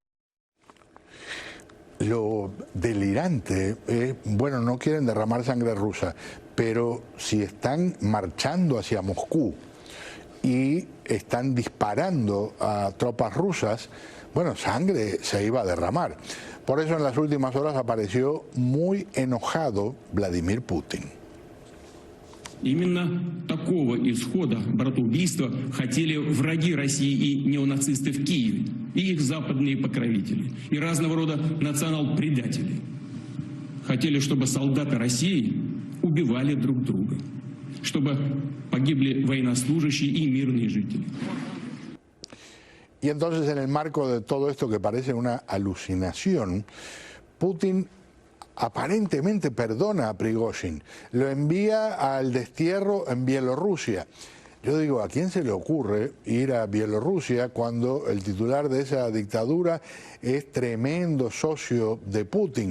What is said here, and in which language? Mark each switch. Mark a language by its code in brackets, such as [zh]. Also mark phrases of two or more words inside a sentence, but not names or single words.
[es] Lo delirante es, bueno, no quieren derramar sangre rusa, pero si están marchando hacia Moscú y están disparando a tropas rusas, bueno, sangre se iba a derramar. Por eso en las últimas horas apareció muy enojado Vladimir Putin. [ru] Именно такого исхода братоубийства хотели враги России и неонацисты в Киеве, и их западные покровители, и разного рода национал-предатели. Хотели, чтобы солдаты России убивали друг друга, чтобы погибли военнослужащие и мирные жители. [es] Y entonces, en el marco de todo esto que parece una alucinación, Putin aparentemente perdona a Prigozhin, lo envía al destierro en Bielorrusia. Yo digo, ¿a quién se le ocurre ir a Bielorrusia cuando el titular de esa dictadura es tremendo socio de Putin?